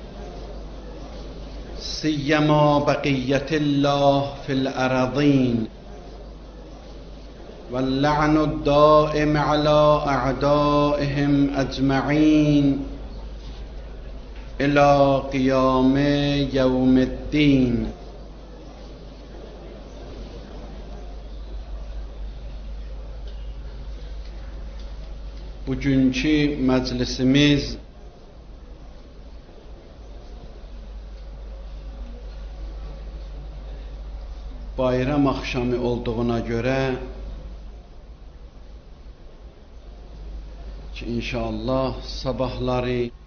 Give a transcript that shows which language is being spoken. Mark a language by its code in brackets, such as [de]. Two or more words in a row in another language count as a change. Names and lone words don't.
[ar] سيما بقية الله في الأراضين واللعن الدائم على أعدائهم أجمعين إلى قيام يوم الدين. [az] Bugünkü məclisimiz bayram axşamı olduğuna görə ki, inşallah sabahları